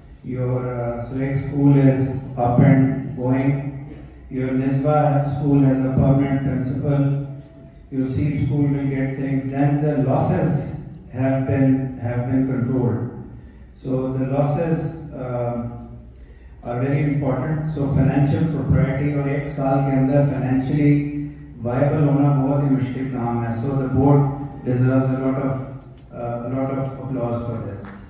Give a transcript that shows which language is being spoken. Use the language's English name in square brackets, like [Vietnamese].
[English] Your Suhaig school is up and going. Your Nisba school has a permanent principal. Your Seed school will get things. Then the losses have been controlled. So the losses are very important. So financial propriety [Urdu] اور ایک سال کے اندر [English] financially viable [Urdu] ہونا بہت ہی مشکل کام ہے. [English] So the board deserves a lot of applause for this.